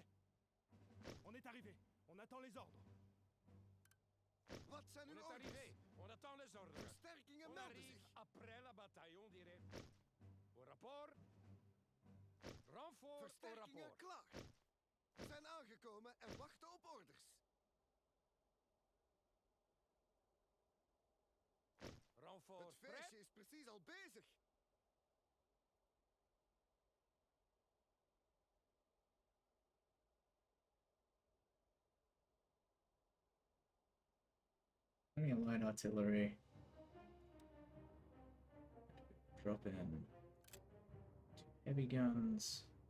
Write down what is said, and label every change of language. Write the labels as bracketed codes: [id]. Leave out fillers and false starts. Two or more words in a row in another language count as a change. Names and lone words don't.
[fr] On est arrivé. On attend les ordres. [nl] Wat zijn [fr] On [nl] uw [fr] est [nl] orders? [fr] arrivé. On attend les ordres. [nl] Versterkingen [fr] On [nl] melden [fr] arrive [nl] zich. [fr] après la bataille, on dirait. Au rapport. Renfort au [nl] Versterkingen [fr] rapport. [nl] klaar. We zijn aangekomen en wachten op orders. [fr] Renfort [nl] Het [fr] prêt. [nl] feestje is precies al bezig. [en] Putting in light artillery. Drop in 2 heavy guns.